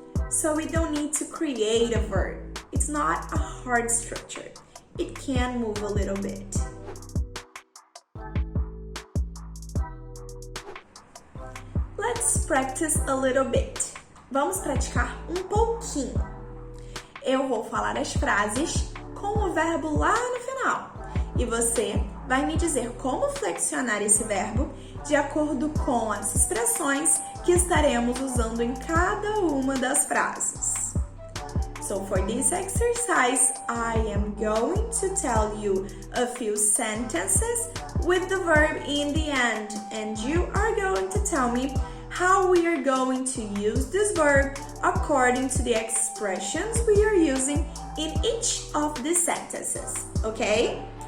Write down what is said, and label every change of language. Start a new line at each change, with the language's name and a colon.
English: So we don't need to create a verb. It's not a hard structure. It can move a little bit. Let's practice a little bit.
Portuguese: Vamos praticar pouquinho. Eu vou falar as frases com o verbo lá no final. E você vai me dizer como flexionar esse verbo de acordo com as expressões que estaremos usando em cada uma das frases.
English: So for this exercise, I am going to tell you a few sentences with the verb in the end, and you are going to tell me how we are going to use this verb according to the expressions we are using in each of the sentences, okay?